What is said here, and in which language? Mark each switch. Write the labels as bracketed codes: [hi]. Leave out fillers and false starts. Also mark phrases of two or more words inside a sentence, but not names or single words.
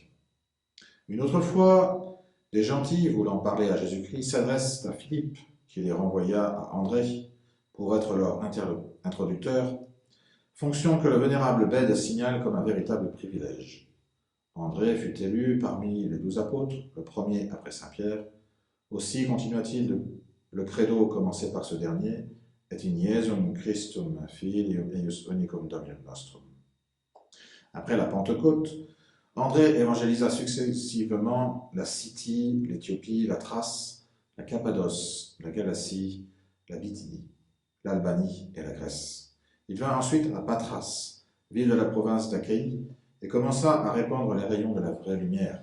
[fr] Une autre fois, des gentils, voulant parler à Jésus-Christ, s'adressent à Philippe, qui les renvoya à André pour être leur introducteur, fonction que le vénérable Bède signale comme un véritable privilège. André fut élu parmi les 12 apôtres, le premier après saint Pierre. Aussi continua-t-il le credo commencé par ce dernier, « [la] Et in Iesum Christum Filium eius unicum Dominum nostrum ». [fr] Après la Pentecôte, André évangélisa successivement la Scythie, l'Éthiopie, la Thrace, la Cappadoce, la Galatie, la Bithynie, l'Albanie et la Grèce. Il vint ensuite à Patras, ville de la province d'Achaïe, et commença à répandre les rayons de la vraie lumière.